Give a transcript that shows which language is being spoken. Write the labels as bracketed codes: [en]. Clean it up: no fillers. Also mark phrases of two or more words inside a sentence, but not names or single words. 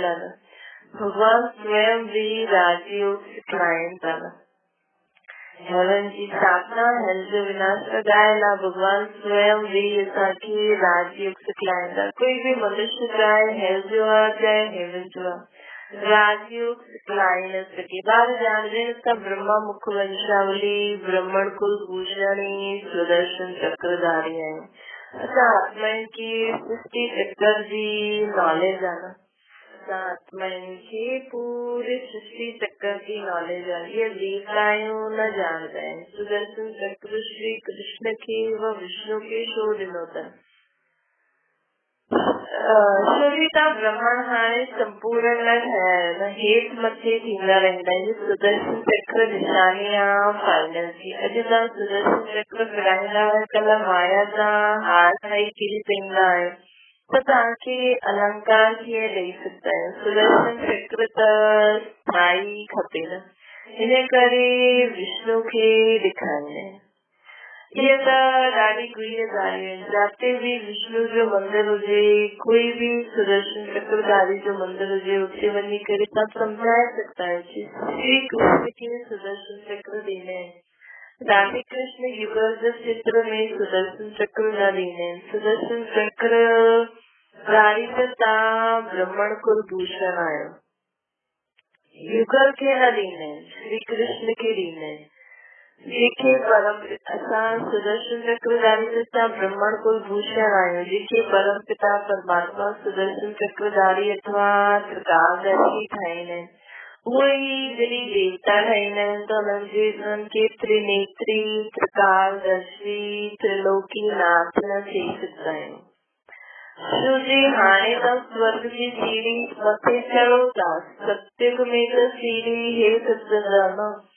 [sd] आहे भगवान स्वयं भी राजयोग सिखाइनि था हेवन जी स्थापना हेल जो विनाश त ज़ायल आहे भगवान स्वयं भी असांखे राजयोग सिखाइनि था कोई भी मनुष्य चाहे हेल जो आहे चाहे हेवन जो आहे राजयोग सिखलाई न सके ॿार ॼाणंदा आहिनि त ब्रह्मा मुख वंशावली ब्राह्मण कुलभूषण सुदर्शन चक्रधारी आहियूं असां आत्माउनि खे सृष्टि चक्र जी नॉलेज आहे न असां आत्माउनि खे पूरे सृष्टि चक्र जी नॉलेज आहे इहा देवता आहियूं न ॼाणंदा आहिनि सुदर्शन चक्र श्री कृष्ण खे व विष्णु खे छो ॾिनो अथनि शरीर ब्रह्मांड हाणे संपूर्ण न ठहिया हेठि मथे थींदा रहंदा आहिनि सुदर्शन चक्र निशानी आहे फाइनल जी अॼु तव्हां सुदर्शन चक्र फिराईंदा आहियो कल्ह माया सां हार खाई किरी पवंदा आहियो त तव्हांखे अलंकार कीअं ॾेई सघंदा आहियो सुदर्शन चक्र त स्थाई खपे न हिन करे विष्णु खे ॾेखारींदा आहिनि ये त ॾाढी गुह्य ॻाल्हियूं आहिनि जिते भी विष्णु जो मंदिर हुजे कोई भी सुदर्शन चक्रधारी जो मंदिर हुजे उते वञी करे तव्हां सम्झाए सघंदा आहियो श्री कृष्ण खे सुदर्शन चक्र ॾींदा आहिनि राधे कृष्ण युगल जे चित्र में सुदर्शन चक्र न ॾींदा आहिनि सुदर्शन चक्र धारी त तव्हां ब्राह्मण कुलभूषण आहियो युगल खे न ॾींदा आहिनि श्री कृष्ण खे ॾींदा आहिनि जेके परम असां सुदर्शन चक्रधारी सां ब्राह्मण कुलभूषण आहियूं जेके परम पिता परमात्मा सुदर्शन चक्रधारी अथवा त्रिकालदर्शी ठाहींदा आहिनि उहे ई जॾहिं देवता ठाहींदा आहिनि त उन्हनि खे त्रिनेत्री त्रिकालदर्शी त्रिलोकीनाथ न चई सघंदा आहियूं छो जी हाणे त स्वर्ग जी सीढ़ी मथे चढ़ो था सत्युग में त सीढ़ी हेठि अचंदा न